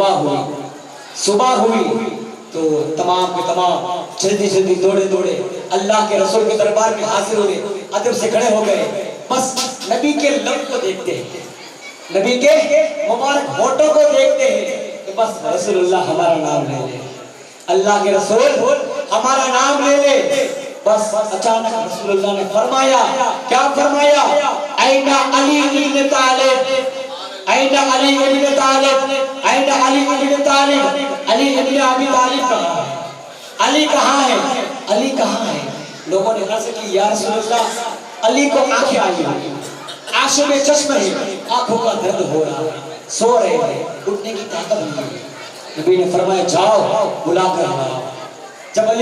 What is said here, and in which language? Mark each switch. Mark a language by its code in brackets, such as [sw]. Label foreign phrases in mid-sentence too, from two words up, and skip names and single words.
[ur] صبح ہوئی تو تمام کے تمام جلدی دوڑے اللہ کے رسول کے دربار میں حاضر ہوئے ادب سے کھڑے ہو گئے بس نبی کے لب کو دیکھتے ہیں نبی کے مبارک ہونٹوں کو دیکھتے ہیں کہ بس رسول اللہ ہمارا نام لے لے اللہ کے رسول ہمارا نام لے لے بس اچانک رسول اللہ نے فرمایا کیا فرمایا [ar] این علی ابن طالب این علی ابن طالب این علی ابن طالب [ur] علی ابن ابی طالب کہاں ہے علی کہاں ہے علی کہاں ہے لوگوں نے عرض کی [ar] یا رسول اللہ [ur] علی کو آنکھیں آئی آنکھوں میں چشم ہے آنکھوں کا درد ہو رہا ہے سو رہے ہیں اٹھنے کی طاقت نہیں ہے نبی نے فرمایا جاؤ بلا کر لاؤ جب علی